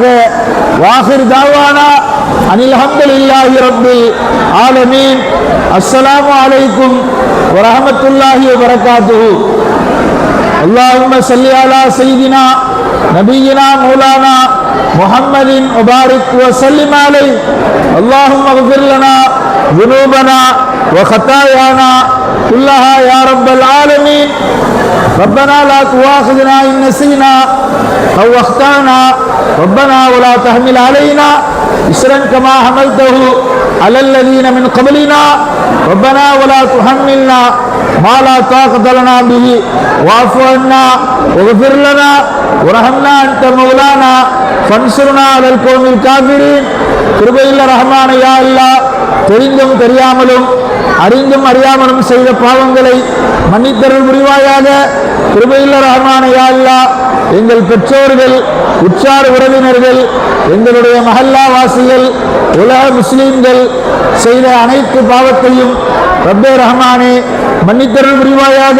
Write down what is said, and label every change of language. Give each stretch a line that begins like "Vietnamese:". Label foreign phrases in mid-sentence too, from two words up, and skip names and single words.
Arabic: وآخر دعوانا أن الحمد لله رب العالمين. السلام عليكم ورحمة الله وبركاته. اللهم صل على سيدنا نبينا مولانا محمد مبارك وسلم عليه. اللهم اغفر لنا ذنوبنا وخطايانا كلها يا رب العالمين. ربنا لا تؤاخذنا إن نسينا أو أخطأنا ربنا ولا تحمل علينا إصرا كما حملته على الذين من قبلنا ربنا ولا تحملنا ما لا طاقة لنا به واعف عنا واغفر لنا وارحمنا أنت مولانا فانصرنا على القوم الكافرين.
Tamil: கிருபையுள்ள
Arabic: رحمن يا الله,
Tamil: தெரிந்தும் தெரியாமலும் அறிந்தும் அறியாமலும் செய்த பாவங்களை மன்னித்தருள் புரிவாயாக. கிருபையுள்ள
Arabic: رحمن يا الله,
Tamil: எங்கள் பெற்றோர்கள், உற்றார் உறவினர்கள், எங்களுடைய மஹல்லா வாசிகள், உலக முஸ்லீம்கள் செய்த அனைத்து பாவத்தையும் ரப்பே ரஹ்மானே மன்னித்தருள் புரிவாயாக.